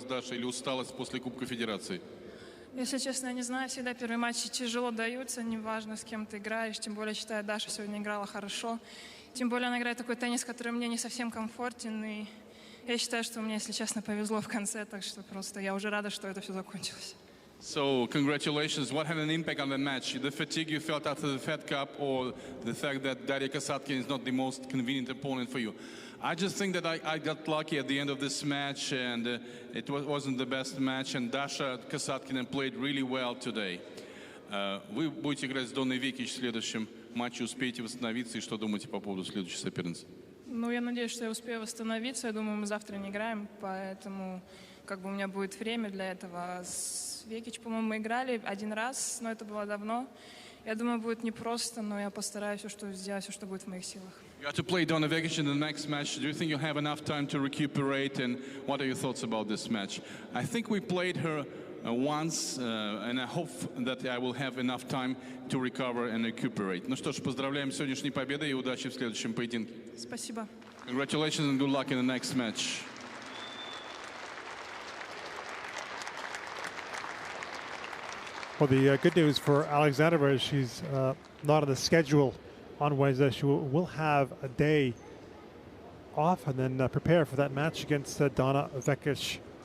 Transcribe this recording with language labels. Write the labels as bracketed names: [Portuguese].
[Russian] Если честно, я не знаю, всегда первые матчи тяжело даются, неважно, с кем ты играешь, тем более, считаю, Даша сегодня играла хорошо. Тем более, она играет такой теннис, который мне не совсем комфортен, и я считаю, что мне, если честно, повезло в конце, так что просто я уже рада, что это все закончилось. [English] So, congratulations. What had an impact on the match? The fatigue you felt after the Fed Cup, or the fact that Daria Kasatkina is not the most convenient opponent for you? I just think that I got lucky at the end of this match, and it wasn't the best match, and Dasha Kasatkina played really well today. [Russian] Вы будете играть с Донной Викич в следующем матче, успеете восстановиться, и что думаете по поводу следующей соперницы? Ну, я надеюсь, что я успею восстановиться. Я думаю, мы завтра не играем, поэтому как бы у меня будет время для этого. С Викич, по-моему, мы играли один раз, но это было давно. Я думаю, будет непросто, но я постараюсь сделать все, что будет в моих силах. [English] You have to play Donna Vekic in the next match. Do you think you'll have enough time to recuperate? And what are your thoughts about this match? I think we played her once, and I hope that I will have enough time to recover and recuperate. [Russian] Ну что ж, поздравляем с сегодняшней победой и удачи в следующем поединке. Спасибо. [English] Congratulations and good luck in the next match. Well, the good news for Alexandrova is she's not on the schedule on Wednesday. She will have a day off and then prepare for that match against Donna Vekic.